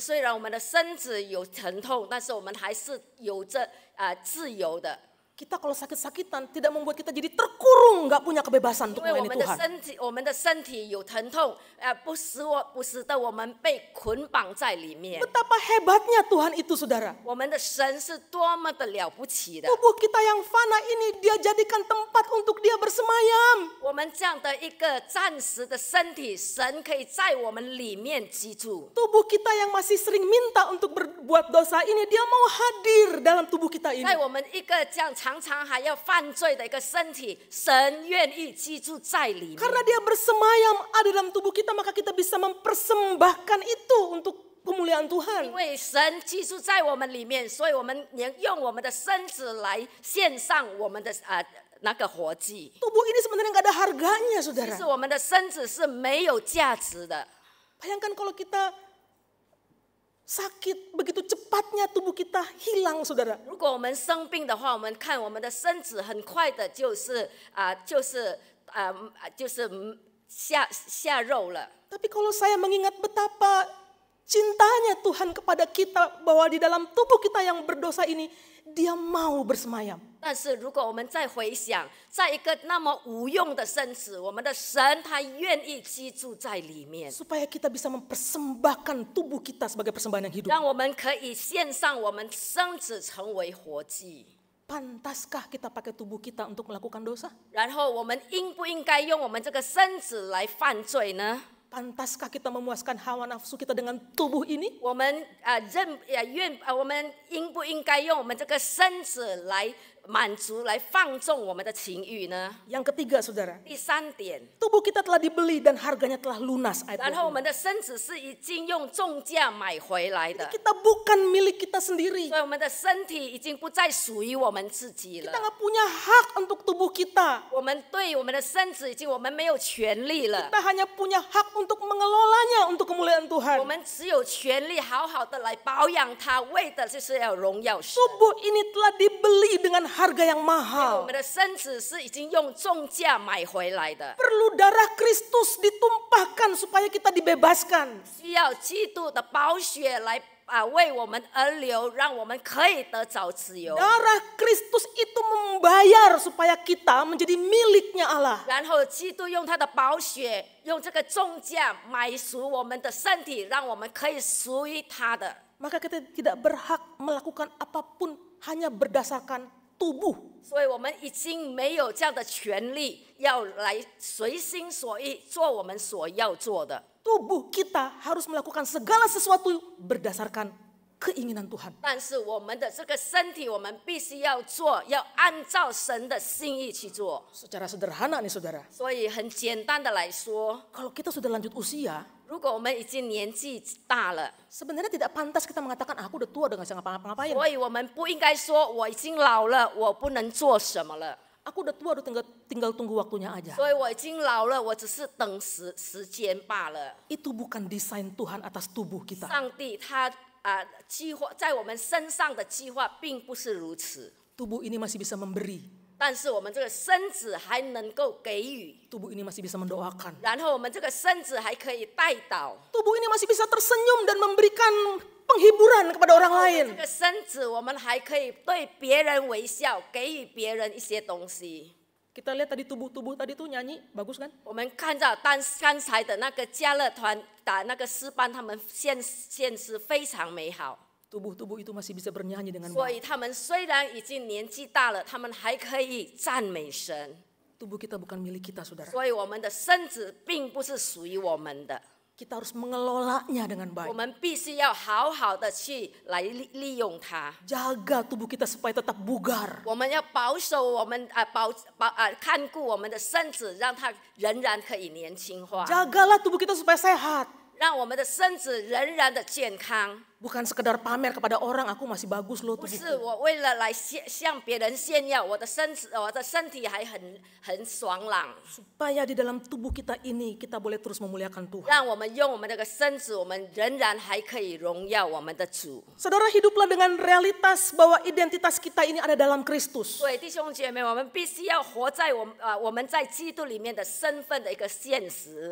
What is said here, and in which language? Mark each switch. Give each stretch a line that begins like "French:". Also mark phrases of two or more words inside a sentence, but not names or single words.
Chinese: 是，虽然我们的身子有疼痛，但是我们还是有着自由的。
Indonesian: Kita kalau sakit-sakitan tidak membuat kita jadi terkurung, nggak punya kebebasan
Chinese: 因
Indonesian: untuk
Chinese: 为我
Indonesian: melayani
Chinese: 们的
Indonesian: Tuhan.
Chinese: 身体有疼痛，不使得我们被捆绑在里面。
Indonesian: Betapa hebatnya Tuhan itu, saudara.
Chinese: 我们的神是多么的了不起的！
Indonesian: Tubuh kita yang fana ini dia jadikan tempat untuk dia bersemayam.
Chinese: 我们这样的一个暂时的身体，神可以在我们里面居住。
Indonesian: Tubuh kita yang masih sering minta untuk berbuat dosa ini, dia mau hadir dalam tubuh kita ini.
Chinese: 在我们一个这样常常还要犯罪的一个身体，神愿意居住在里面。
Indonesian: Karena dia bersemayam ada dalam tubuh kita, maka kita bisa mempersembahkan itu untuk kemuliaan
Chinese: 因
Indonesian: Tuhan.
Chinese: 为神居住在我们里面，所以我们能用我们的身子来献上我们的那个活祭。
Indonesian: Tubuh ini sebenarnya nggak ada harganya,
Chinese: 其
Indonesian: saudara.
Chinese: 实我们的身子是没有价值的。
Indonesian: Bayangkan kalau kita sakit, begitu cepatnya tubuh kita hilang, saudara.
Chinese: 如果我们生病的话，我们看我们的身子很快的就是下肉了。
Indonesian: Tapi kalau saya mengingat betapa cintanya Tuhan kepada kita, bahwa di dalam tubuh kita yang berdosa ini, dia mau bersemayam.
Chinese: 但是如果我们再回想，在一个那么无用的身子，我们的神他愿意居住在里面，
Indonesian: Supaya kita bisa mempersembahkan tubuh kita sebagai persembahan yang hidup.
Chinese: 让我们可以献上我们身子成为活祭。
Indonesian: Pantaskah kita pakai tubuh kita untuk melakukan dosa?
Chinese: 然后我们应不应该用我们这个身子来犯罪呢？
Indonesian: Pantaskah kita memuaskan hawa nafsu kita dengan tubuh ini?
Chinese: 我们我们应不应该用我们这个身子来满足、来放纵我们的情欲呢？
Indonesian: Yang ketiga, saudara,
Chinese: 第三点，
Indonesian: tubuh kita telah dibeli dan harganya telah lunas.
Chinese: 然后我们的身子是已经用重价买回来的，
Indonesian: Kita bukan milik kita sendiri.
Chinese: 所以我们的身体已经不再属于我们自己
Indonesian: Kita
Chinese: 了。
Indonesian: nggak punya hak untuk tubuh kita.
Chinese: 我们对我们的身子我们没有权利了，
Indonesian: Kita hanya punya hak untuk mengelolanya untuk kemuliaan
Chinese: 我
Indonesian: Tuhan.
Chinese: 们只有权利好好的来保养它，为的就是要荣耀神。
Indonesian: Tubuh ini telah dibeli dengan harga yang
Chinese: 我
Indonesian: mahal.
Chinese: 们的身子是已经用重价买回来的，
Indonesian: Perlu darah Kristus ditumpahkan supaya kita dibebaskan.
Chinese: 需要基督的宝血来为我们而流，让我们可以得着自由。
Indonesian: Darah Kristus itu membayar supaya kita menjadi miliknya Allah.
Chinese: 然后基督用他的宝血，用这个重价买赎我们的身体，让我们可以属于他的。
Indonesian: Maka kita tidak berhak melakukan apapun hanya berdasarkan tubuh.
Chinese: 所以我们已经没有这样的权利，要来随心所欲做我们所要做的。
Indonesian: Tubuh kita harus melakukan segala sesuatu berdasarkan keinginan Tuhan.
Chinese: 但是我们的这个身体，我们必须要做，要按照神的心意去做。
Indonesian: Secara sederhana nih saudara,
Chinese: 所以很简单的来说，
Indonesian: kalau kita sudah lanjut usia,
Chinese: 如果我们已经年纪大了，
Indonesian: sebenarnya tidak pantas kita mengatakan aku udah tua udah gak bisa ngapa-ngapain.
Chinese: 所以我们不应该说我已经老了，我不能做什么了。
Indonesian: Aku udah tua udah tinggal tunggu waktunya aja.
Chinese: 所以我已经老了，我只是等时间罢了。
Indonesian: Itu bukan desain Tuhan atas tubuh kita.
Chinese: 上帝他计划在我们身上的计划并不是如此，
Indonesian: Tubuh ini masih bisa memberi.
Chinese: 但是我们这个身子还能够给予，
Indonesian: Tubuh ini masih bisa mendoakan.
Chinese: 然后我们这个身子还可以带导。
Indonesian: Tubuh ini masih bisa tersenyum dan memberikan penghiburan kepada orang
Chinese: 这
Indonesian: lain.
Chinese: 个身子我们还可以对别人微笑，给予别人一些东西。
Indonesian: Kita lihat tadi tubuh-tubuh tadi tuh nyanyi, bagus kan?
Chinese: 我们看到刚才的那个家乐团打那个诗班，他们献诗非常美好。
Indonesian: Tubuh-tubuh itu masih bisa bernyanyi dengan
Chinese: 所
Indonesian: baik.
Chinese: 以他们虽然已经年纪大了，他们还可以赞美神。
Indonesian: Tubuh kita bukan milik kita, saudara.
Chinese: 所以我们的身子并不是属于我们的，
Indonesian: Kita harus mengelolanya dengan
Chinese: 我
Indonesian: baik.
Chinese: 们必须要好好的去来利用它。
Indonesian: Jaga tubuh kita supaya tetap bugar.
Chinese: 我们要保守我们看顾我们的身子，让它仍然可以年轻化，
Indonesian: Jagalah tubuh kita supaya sehat.
Chinese: 让我们的身子仍然的健康。
Indonesian: Bukan sekedar pamer kepada orang, aku masih bagus loh
Chinese: 不是
Indonesian: tubuhku.
Chinese: 我为了来向别人炫耀我的身体还很爽朗，
Indonesian: Supaya di dalam tubuh kita ini kita boleh terus memuliakan Tuhan.
Chinese: 让我们用我们这个身子，我们仍然还可以荣耀我们的主。
Indonesian: Saudara, hiduplah dengan realitas bahwa identitas kita ini ada dalam Kristus.
Chinese: 所以弟兄姐妹，我们必须要活在我们在基督里面的身份的一个现实。